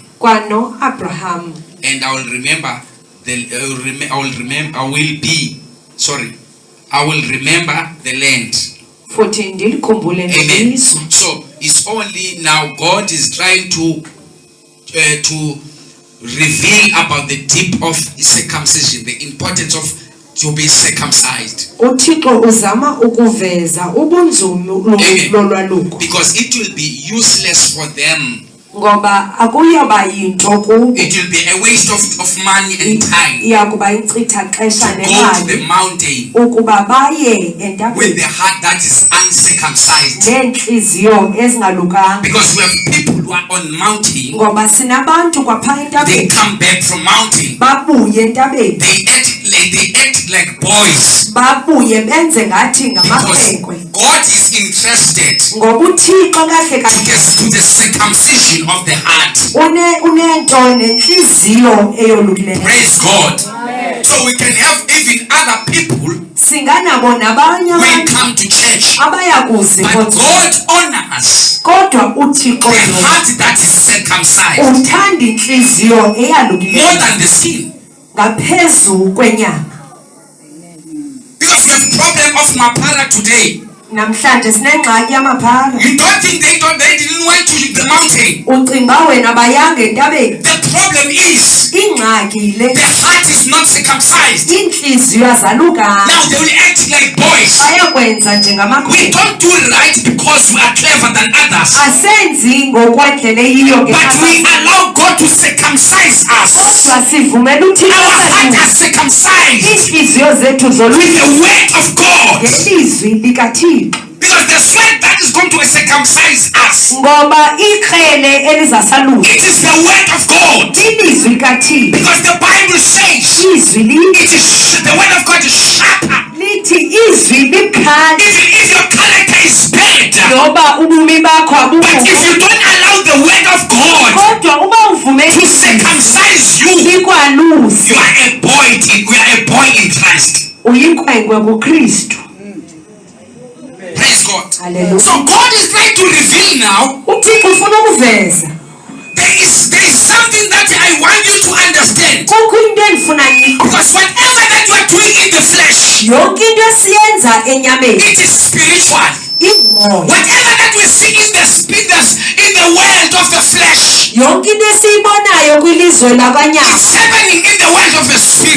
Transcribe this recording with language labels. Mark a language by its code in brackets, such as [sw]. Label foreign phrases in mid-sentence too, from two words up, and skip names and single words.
[en] And I will remember I will remember the land. 14. Amen. So it's only now God is trying to reveal about the deep of circumcision, the importance of to be circumcised. [xh] uThixo uzama ukuveza ubunzulu lolwaluko. [en] Because it will be useless for them. [xh] Ngoba akuyoba yinto kubo. [en] It will be a waste of money and time. [xh] Iyakuba incitha xesha [en] Go to the [xh] nemali [en] mountain [xh] ukuba baye [en] with [xh] entabeni [en] the heart that is uncircumcised. [xh] neenhliziyo ezingalukanga. [en] Because we have people who are on mountain. [xh] Ngoba sinabantu kwapha [en] They [xh] entabeni [en] come back from mountain. [xh] babuye entabeni [en] They act like boys. [xh] babuye benze ngathi [en] Because [xh] ngamakhwenkwe. [en] God is interested [xh] Ngoba uThixo kahle kahle [en] to the circumcision of the heart. [xh] unento nenhliziyo eyolukileyo. [en] Praise God. So we can have even other people [xh] Singanabo nabanye [en] will [xh] abantu [en] come to church. [xh] abayakuze [en] But God honors [xh] kodwa uThixo [en] the heart that is circumcised [xh] uthanda inhliziyo [en] more [xh] eyalukileyo [en] than the skin. [xh] ngaphezulu kwenyama. [en] Because we have problem of mapara today. [xh] Namhlanje sinengxaki yamaphara. [en] You don't think they didn't went to the mountain. [xh] Ucinga wena bayanga entabeni. [en] The problem is [xh] Ingxaki le [en] the heart is not circumcised. [xh] inhliziyo azalukanga. [en] Now they will act like boys. [xh] Bayakwenza [en] We [xh] njengamakhwenkwe. [en] don't do right because we are clever than others. [xh] Asenzi ngokwendlela eyiyo [en] But we [xh] ngekhaya. [en] allow God to circumcise us. [xh] Kodwa sivumela uThixo [en] Our heart [xh] abalule. [en] are circumcised [xh] Inhliziyo zethu [en] with [xh] zolwisa [en] the word of God. [xh] ngelizwi likaThixo. [en] Because the sweat that is going to circumcise us, [xh] Ngoba ikrele elizasalusa [en] it is the word of God. [xh] ilizwi likaThixo. [en] Because the Bible says [xh] Izwi [en] the word of God is sharper. [xh] lithi izwi likhali. [en] Even if your character is bad, [xh] Ngoba ubumi bakho [en] but [xh] abukho. [en] if you don't allow the word of God [xh] Kodwa uma uvumela [en] to circumcise you, [xh] likwalusi [en] you are a boy in Christ. [xh] uyinkwenkwe kuKristu. [en] Praise God. Hallelujah. So God is trying to reveal now. [xh] uThixo ufuna ukuveza [en] There is something that I want you to understand. [xh] kukho into [en] Because whatever that you are doing in the flesh, it is spiritual. Whatever that we see in the world of the flesh, it's happening in the world of the spirit.